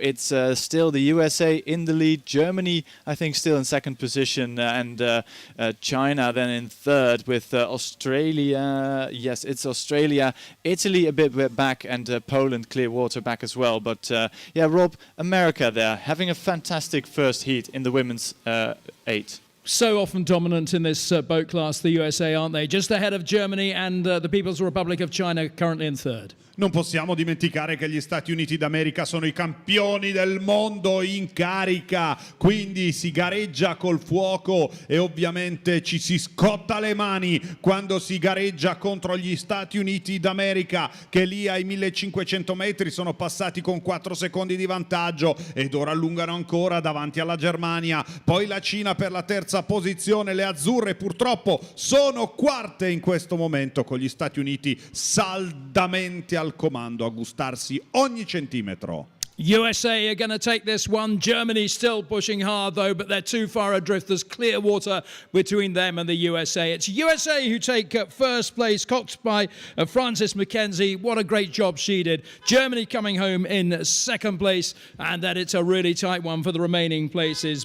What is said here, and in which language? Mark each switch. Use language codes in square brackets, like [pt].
[en] It's still the USA in the lead, Germany I think still in second position, and China then in third, with Australia, yes it's Australia, Italy a bit back, and Poland, clear water back as well. But yeah, Rob, America there having a fantastic first heat in the women's 8. So often dominant in this boat class, the USA, aren't they? Just ahead of Germany and the People's Republic of China, currently in third. [it] Non possiamo dimenticare che gli Stati Uniti d'America sono i campioni del mondo in carica, quindi si gareggia col fuoco e ovviamente ci si scotta le mani quando si gareggia contro gli Stati Uniti d'America, che lì ai 1500 metri sono passati con 4 secondi di vantaggio ed ora allungano ancora davanti alla Germania. Poi la Cina per la terza posizione, le azzurre purtroppo sono quarte in questo momento, con gli Stati Uniti saldamente al comando, a gustarsi ogni centimetro. [en] USA are going to take this one. Germany still pushing hard though, but they're too far adrift. There's clear water between them and the USA. It's USA who take first place, coxed by Frances Mackenzie. What a great job she did. Germany coming home in second place, and that it's a really tight one for the remaining places.